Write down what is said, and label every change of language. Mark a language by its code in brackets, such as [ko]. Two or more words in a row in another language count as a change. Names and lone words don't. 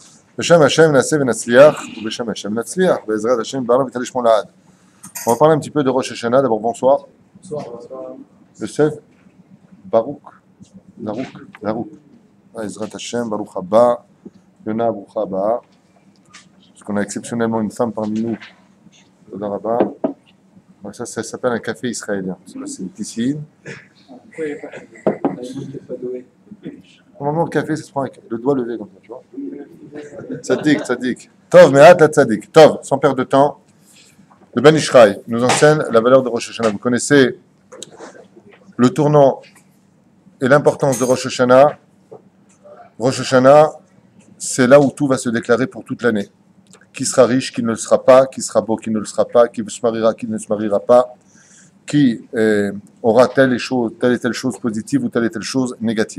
[he] בשם השם נעשה ונצליח, ובשם השם נצליח, בעזרת השם, בערב ותלי שמון לעד. [fr] On va parler un petit peu de Rosh Hashanah. D'abord, bonsoir. Bonsoir. [he] יוסף, ברוך, ברוך. בעזרת השם, ברוך הבא, יונה, ברוך הבא. [fr] Parce qu'on a exceptionnellement une femme parmi nous. [he] תודה רבה. [fr] Donc ça s'appelle un café israélien. C'est une piscine. Normalement, le café, ça se prend avec le doigt levé comme ça, tu vois. [he] צדיק. טוב, מעט לצדיק. [fr] Tov, sans perdre de temps. Le Ben Ishraï nous enseigne la valeur de Rosh Hashanah. Vous connaissez le tournant et l'importance de Rosh Hashanah. Rosh Hashanah, c'est là où tout va se déclarer pour toute l'année. Qui sera riche, qui ne le sera pas, qui sera beau, qui ne le sera pas, qui se mariera, qui ne se mariera pas, qui aura telle et telle chose positive ou telle et telle chose négative.